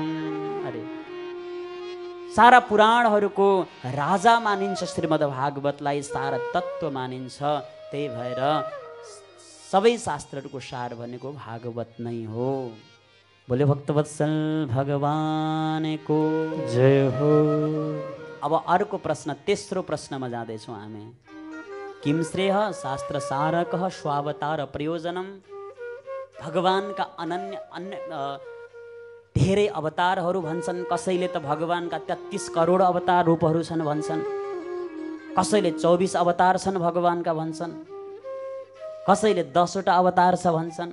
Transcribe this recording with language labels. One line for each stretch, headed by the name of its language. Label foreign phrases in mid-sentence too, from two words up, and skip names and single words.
Nepali: अरे सारा पुराणहरूको राजा मानिन्छ श्रीमद् भागवतलाई, सारा तत्त्व मानिन्छ। त्यही भएर सबै शास्त्रहरूको सार भनेको भागवत नै हो। बोले भक्तवत्सल भगवानको जय हो। अब अर्को प्रश्न, तेस्रो प्रश्नमा जाँदैछौँ हामी।
Sanskrit: किम श्रेय शास्त्र सारकः स्वावतार प्रयोजनम।
Nepali: भगवानका अन्य धेरै अवतारहरू भन्छन्। कसैले त भगवानका 33 करोड अवतार रूपहरू छन् भन्छन्, कसैले 24 अवतार छन् भगवानका भन्छन्, कसैले 10वटा अवतार छ भन्छन्।